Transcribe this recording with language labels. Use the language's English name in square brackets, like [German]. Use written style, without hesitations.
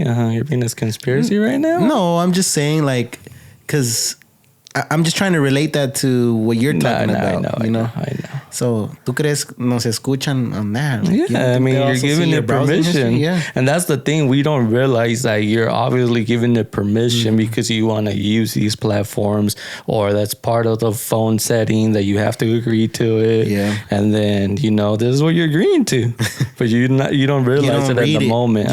[English] You're being this conspiracy right now? No, I'm just saying because I'm just trying to relate that to what you're talking about. I know. [Spanish] So, ¿tú crees nos escuchan [English] on that? Yeah, I mean, you're giving it permission. Yeah. And that's the thing. We don't realize that you're obviously giving it permission because you want to use these platforms, or that's part of the phone setting that you have to agree to it. Yeah. And then, this is what you're agreeing to. But you don't realize it at the moment.